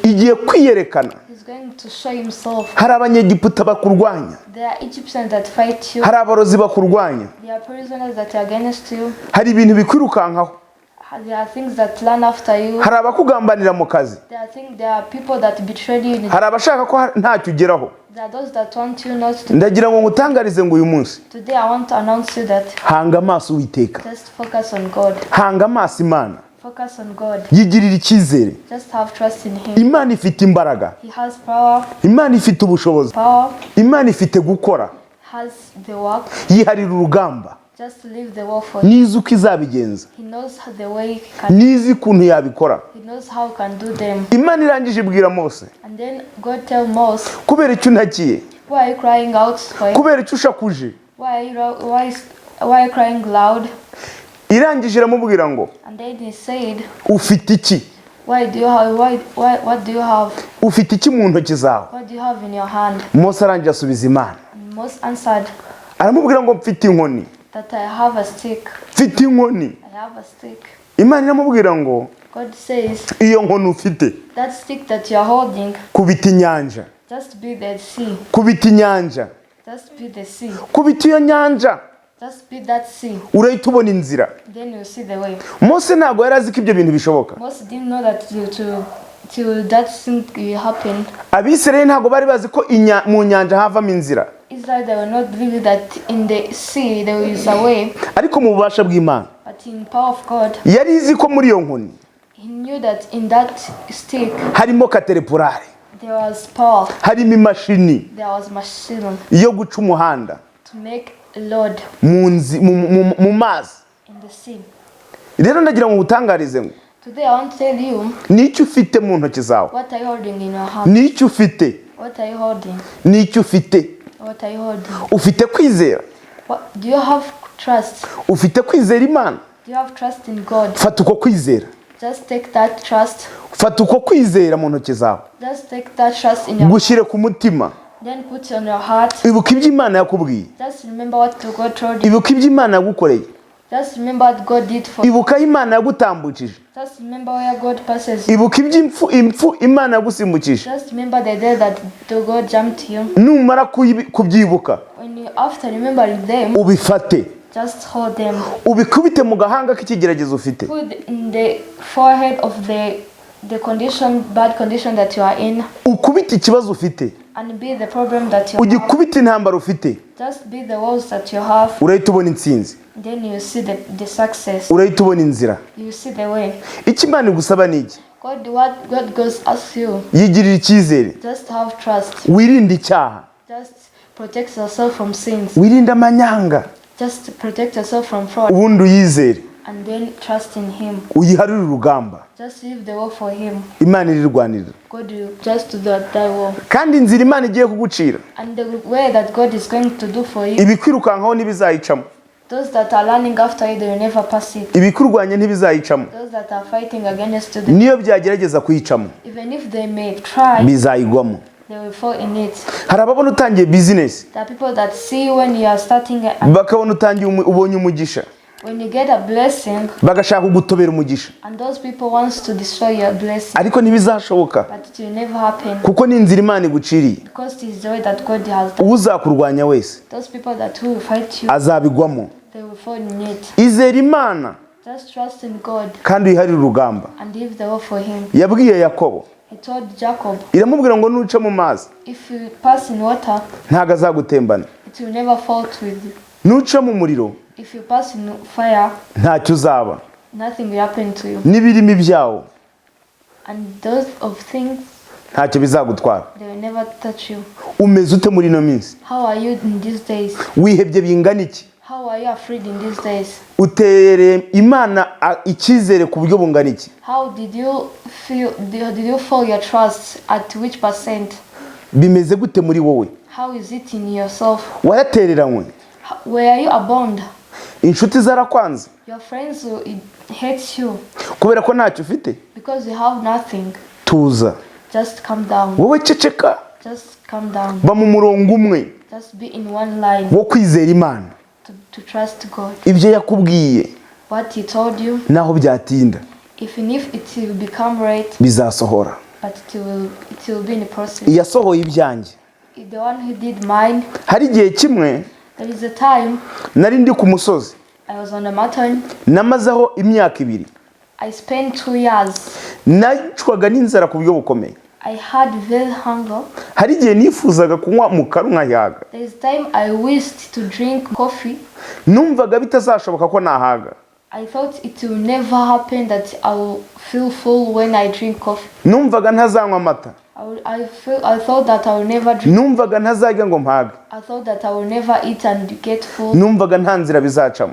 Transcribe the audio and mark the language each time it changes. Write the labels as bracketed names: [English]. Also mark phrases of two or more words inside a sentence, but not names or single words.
[Kinyarwanda] igiye kwiyerekana. [English] He's going to show Himself. [Kinyarwanda] Hari abanyegiputa bakurwanya, [English] There are Egyptians that fight you. [Kinyarwanda] hari abarozi bakurwanya, [English] There are prisoners that are against you. [Kinyarwanda] hari ibintu bikwirukankaho, [English] There are things that run after you. [Kinyarwanda] hari abakugambanira mu kazi, [English] There are people that betrayed you. [Kinyarwanda] hari abashaka ko ntacyo ugeraho. [English] There are those that want you not to. [Kinyarwanda] Ndagira ngo ngutangarize ngo uyu munsi [English] Today I want to announce you that [Kinyarwanda] hanga amaso Uwiteka, [English] just focus on God. [Kinyarwanda] hanga amaso Imana, [English] Focus on God. [Kinyarwanda] yigirira icyizere. [English] Just have trust in Him. [Kinyarwanda] Imana ifite imbaraga, [English] He has power. [Kinyarwanda] Imana ifite ubushobozi, [English] Power [Kinyarwanda] Imana ifite gukora, [English] has the work. [Kinyarwanda] yiharira urugamba, [English] Just leave the war for Him. [Kinyarwanda] nizi uko izabigenza, [English] He knows the way He can. [Kinyarwanda] nizi ukuntu yabikora. [English] He knows how He can do them. [Kinyarwanda] Imana irangije ibwira Mose, [English] And then God tell Moses, [Kinyarwanda] kubera icyo untakiye, [English] why are you crying out for Him? [Kinyarwanda] kubera icyo ushakuje. [English] Why are you crying loud? [Kinyarwanda] Irangije iramubwira ngo [English] And then He said, [Kinyarwanda] ufite iki, [English] what do you have? [Kinyarwanda] ufite iki mu ntoki zawe. [English] What do you have in your hand? [Kinyarwanda] Mose arangije asubiza Imana, [English] And Moses answered [Kinyarwanda] aramubwira ngo mfite inkoni, [English] that I have a stick. [Kinyarwanda] mfite inkoni. [English] I have a stick. [Kinyarwanda] Imana iramubwira ngo [English] God says, [Kinyarwanda] iyo nkoni ufite, [English] that stick that you are holding, [Kinyarwanda] kubita inyanja, [English] just be the sea. [Kinyarwanda] kubita inyanja, [English] Just be the sea. [Kinyarwanda] kubita iyo nyanja, [English] Just be that sea. [Kinyarwanda] urahita ubona inzira. [English] Then you'll see the way. [Kinyarwanda] Mose ntabwo yari azi ko ibyo bintu bishoboka. [English] Moses didn't know that till that thing will happen. [Kinyarwanda] Abisirayeli ntabwo bari bazi ko mu nyanja havamo inzira, [English] Israel, they will not believe that in the sea there is a way. [Kinyarwanda] ariko mu bubasha bw'Imana [English] But in power of God, [Kinyarwanda] yari izi ko muri iyo nkoni [English] He knew that in that stick [Kinyarwanda] harimo katerepurare, [English] there was power. [Kinyarwanda] harimo imashini [English] There was machine [Kinyarwanda] yo guca umuhanda [English] to make a load [Kinyarwanda] mu mazi. [English] in the sea. [Kinyarwanda] rero ndagira ngo utangarize ngo [English] Today I want to tell you [Kinyarwanda] nicyo ufite mu ntoki zawe, [English] what are you holding in your hand? [Kinyarwanda] nicyo ufite, [English] What are you holding? [Kinyarwanda] nicyo ufite. [English] What are you holding? [Kinyarwanda] Ufite kwizera, [English] Do you have trust? [Kinyarwanda] ufite kwizera Imana. [English] Do you have trust in God? [Kinyarwanda] Fata uko kwizera, [English] Just take that trust. [Kinyarwanda] fata uko kwizera mu ntoki zawe, [English] Just take that trust in your [Kinyarwanda] gushyire ku mutima. [English] Then put it on your heart. [Kinyarwanda] Ibuka ibyo Imana yakubwiye, [English] Just remember what God told you. [Kinyarwanda] ibuka ibyo Imana yagukoreye, [English] Just remember what God did for you. [Kinyarwanda] ibuka aho Imana yagutambukije, [English] Just remember where God passes you. [Kinyarwanda] ibuka impfu Imana yagusimbukije. [English] Just remember the day that the God jumped you. [Kinyarwanda] Numara kubyibuka, [English] After remembering them, [Kinyarwanda] ubifate, [English] just hold them. [Kinyarwanda] ubikubite mu gahanga k'ikigeragezo ufite, [English] Put in the forehead of the condition, bad condition that you are in, [Kinyarwanda] ukubite ikibazo ufite, [English] and be the problem that you have. [Kinyarwanda] ugikubite intambara ufite, [English] Just be the walls that you have. [Kinyarwanda] urahita ubona intsinzi, [English] Then you see the success. [Kinyarwanda] urahita ubona inzira. [English] You see the way. [Kinyarwanda] Icyo Imana igusaba ni iki? [English] What God goes asks you, [Kinyarwanda] Yigirira icyizere, [English] just have trust. [Kinyarwanda] wirinde icyaha, [English] Just protect yourself from sins. [Kinyarwanda] wirinde amanyanga, [English] Just protect yourself from fraud. [Kinyarwanda] ubundi uyizere, [English] And then trust in Him. [Kinyarwanda] uyiharire urugamba. [English] Just leave the war for Him. [Kinyarwanda] Imana irirwanirira. [English] God will just do that war. [Kinyarwanda] Kandi inzira Imana igiye kugucira, [English] And the way that God is going to do for you, [Kinyarwanda] ibikwirukankaho ntibizayicamo, [English] those that are running after you, they will never pass it. [Kinyarwanda] ibikurwanya ntibizayicamo, [English] Those that are fighting against you, [Kinyarwanda] niyo byagerageza kuyicamo [English] even if they may try, [Kinyarwanda] bizayigwamo. [English] they will fall in it. [Kinyarwanda] Hari ababona utangiye business, [English] There are people that see you when you are starting, and [Kinyarwanda] bakabona utangiye ubonye umugisha, [English] when you get a blessing, [Kinyarwanda] bagashaka kugutobera umugisha, [English] and those people wants to destroy your blessing, [Kinyarwanda] ariko ntibizashoboka [English] but it will never happen, [Kinyarwanda] kuko ni inzira Imana iguciriye. [English] because it is the way that God has done. [Kinyarwanda] Uzakurwanya wese [English] Those people that will fight you, [Kinyarwanda] azabigwamo. [English] they will fall in it. [Kinyarwanda] Izera Imana [English] Just trust in God [Kinyarwanda] kandi uyiharire urugamba. [English] and leave the war for Him. [Kinyarwanda] Yabwiye Yakobo, [English] He told Jacob, [Kinyarwanda] iramubwira ngo nuca mu mazi [English] if you pass in water, [Kinyarwanda] ntago azagutembana, [English] it will never fall with you. [Kinyarwanda] nuca mu muriro [English] If you pass in fire, [Kinyarwanda] ntacyo uzaba, [English] nothing will happen to you. [Kinyarwanda] n'ibirimi byawo [English] And those of things, [Kinyarwanda] ntacyo bizagutwara. [English] they will never touch you. [Kinyarwanda] Umeze ute muri ino minsi? [English] How are you in these days? [Kinyarwanda] Wihebye bingana iki? [English] How are you afraid in these days? [Kinyarwanda] Utere Imana icyizere ku buryo bungana iki? [English] How did you feel? Did you feel your trust at which percent? [Kinyarwanda] Bimeze gute muri wowe? [English] How is it in yourself? [Kinyarwanda] Waratereranywe, [English] Were you abandoned? [Kinyarwanda] inshuti zarakwanze [English] Your friends will hate you [Kinyarwanda] kubera ko ntacyo ufite. [English] because you have nothing. [Kinyarwanda] Tuza, [English] Just calm down. [Kinyarwanda] wowe ceceka, [English] Just calm down. [Kinyarwanda] ba mu murongo umwe [English] Just be in one line [Kinyarwanda] wo kwizera Imana, [English] to trust God. [Kinyarwanda] ibyo yakubwiye [English] What He told you, [Kinyarwanda] naho byatinda [English] even if it will become right, [Kinyarwanda] bizasohora. [English] but it will be in the process. [Kinyarwanda] Yasohoye ibyanjye. [English] The one who did mine, [Kinyarwanda] Hari igihe kimwe [English] there is a time [Kinyarwanda] nari ndi ku musozi, [English] I was on a mountain. [Kinyarwanda] namazeho imyaka 2. [English] I spent 2 years. [Kinyarwanda] Nacwaga n'inzara ku buryo bukomeye. [English] I had very hunger. [Kinyarwanda] Hari igihe nifuzaga kunywa mukaru nkayaga, [English] There is time I wished to drink coffee. [Kinyarwanda] numvaga bitazashoboka ko nahaga, [English] I thought it will never happen that I will feel full when I drink coffee. [Kinyarwanda] numvaga ntazanywa amata, [English] I thought that I will never drink. [Kinyarwanda] numvaga ntazajya ngo mpage, [English] I thought that I will never eat and get full. [Kinyarwanda] numvaga nta nzira bizacamo.